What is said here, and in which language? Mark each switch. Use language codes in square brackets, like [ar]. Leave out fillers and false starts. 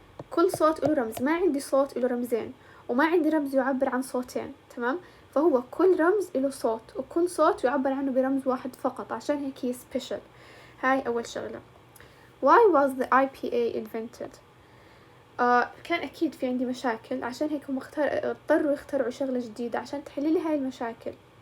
[ar] كل صوت له رمز، ما عندي صوت له رمزين، وما عندي رمز يعبر عن صوتين، تمام؟ فهو كل رمز له صوت، وكل صوت يعبر عنه برمز واحد فقط، عشان هيك هي special. هاي أول شغلة. [en] Why was the IPA invented? [ar] كان أكيد في عندي مشاكل، عشان هيك هم اضطروا يخترعوا شغلة جديدة عشان تحللي هاي المشاكل.